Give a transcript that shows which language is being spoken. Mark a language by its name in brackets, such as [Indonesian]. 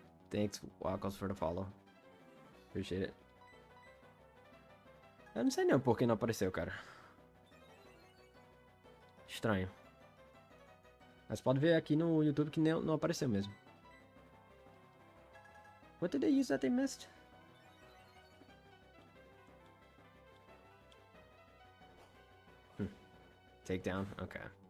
[English] Thanks, Wackles, for the follow. Appreciate it. [Portuguese] Eu não sei não por que não apareceu, cara. Estranho. Mas pode ver aqui no YouTube que não apareceu mesmo. [English] What did they use that they missed? Takedown? Okay.